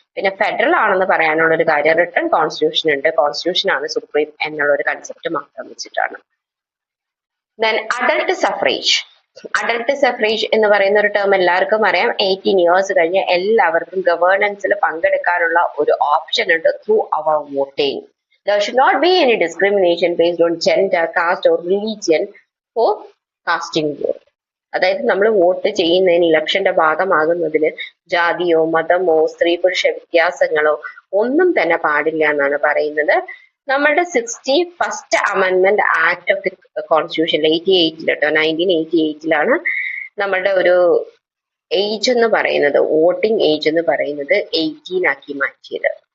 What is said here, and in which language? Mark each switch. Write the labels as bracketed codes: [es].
[ml] പിന്നെ ഫെഡറൽ ആണെന്ന് പറയാനുള്ള ഒരു കാര്യം റിട്ടൺ കോൺസ്റ്റിറ്റ്യൂഷൻ ഉണ്ട്, കോൺസ്റ്റിറ്റ്യൂഷൻ ആണ് സുപ്രീം എന്നുള്ള ഒരു കൺസെപ്റ്റ് മാത്രം വെച്ചിട്ടാണ്. Then adult suffrage. Adult suffrage എന്ന് പറയുന്ന ഒരു ടേം എല്ലാവർക്കും അറിയാം. 18 ഇയേഴ്സ് കഴിഞ്ഞ് എല്ലാവർക്കും ഗവേണൻസിൽ പങ്കെടുക്കാനുള്ള ഒരു ഓപ്ഷൻ ഉണ്ട് [en] Through our voting. There should not be any discrimination based on gender, caste or religion for casting vote. [ml] അതായത് നമ്മൾ വോട്ട് ചെയ്യുന്നതിന് ഇലക്ഷന്റെ ഭാഗമാകുന്നതിന് ജാതിയോ മതമോ സ്ത്രീ പുരുഷ വ്യത്യാസങ്ങളോ ഒന്നും തന്നെ പാടില്ല എന്നാണ് പറയുന്നത്. നമ്മളുടെ 61st അമെൻമെന്റ് act of the constitution 88 കേട്ടോ, 1988 നമ്മളുടെ ഒരു ഏജ് എന്ന് പറയുന്നത്, വോട്ടിംഗ് ഏജ് എന്ന് പറയുന്നത് 18 ആക്കി മാറ്റിയത്.